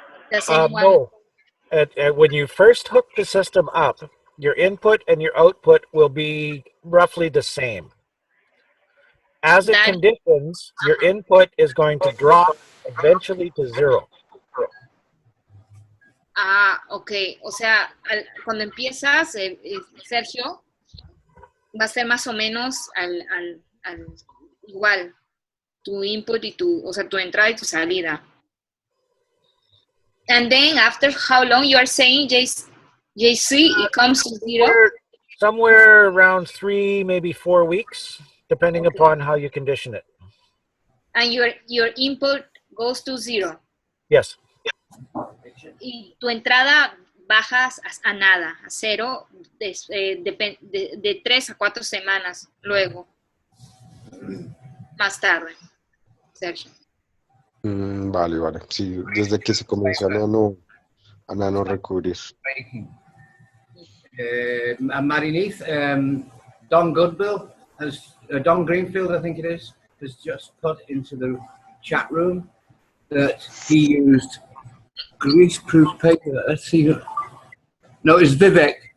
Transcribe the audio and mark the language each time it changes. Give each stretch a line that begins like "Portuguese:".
English: Does anyone? No. When you first hook the system up, your input and your output will be roughly the same. As it conditions, your input is going to drop eventually to 0. Ah, ok.
Spanish: O sea, cuando empiezas, Sergio, va a ser más o menos al igual. Tu input y tu entrada y tu salida.
English: And then after how long you are saying, JC, it comes to 0? Somewhere around 3, maybe 4 weeks, depending upon how you condition it. And your input goes to 0? Yes.
Spanish: Y tu entrada bajas a nada, a 0, de 3 a 4 semanas luego, más tarde, Sergio. Vale. Sí, desde que se comenzó a nano recubrir.
English: Marineath, Don Goodwill, Don Greenfield, I think it is, has just put into the chat room that he used grease-proof paper. Let's see. No, it's Vivek.